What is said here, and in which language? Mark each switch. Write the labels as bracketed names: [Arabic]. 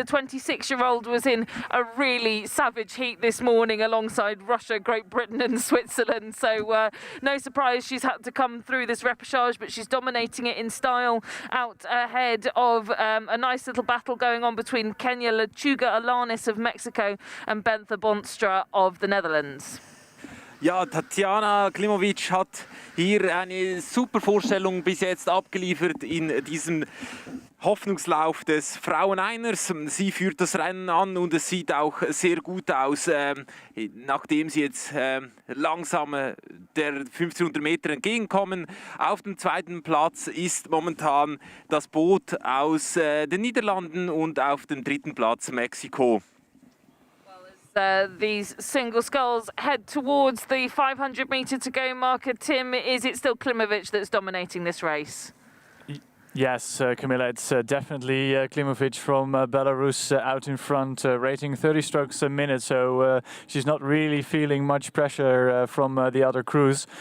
[English] The 26-year-old was in a really savage heat this morning alongside Russia, Great Britain and Switzerland. So no surprise she's had to come through this repechage, but she's dominating it in style out ahead of a nice little battle going on between Kenya Lechuga Alanis of Mexico and Bentha Bonstra of the Netherlands. [German] Ja, Tatiana Klimovic hat hier eine super Vorstellung bis jetzt abgeliefert in diesem Hoffnungslauf des Frauen-Einers. Sie führt das Rennen an und es sieht auch sehr gut aus, nachdem sie jetzt langsam der 1500 Meter entgegenkommen. Auf dem zweiten Platz ist momentan das Boot aus den Niederlanden und auf dem dritten Platz Mexiko. [English] These single sculls head towards the 500 metre to go marker. Tim, is it still Klimovic that's dominating this race? Yes, Camilla, it's definitely Klimovic from Belarus out in front, rating 30 strokes a minute, so she's not really feeling much pressure from the other crews.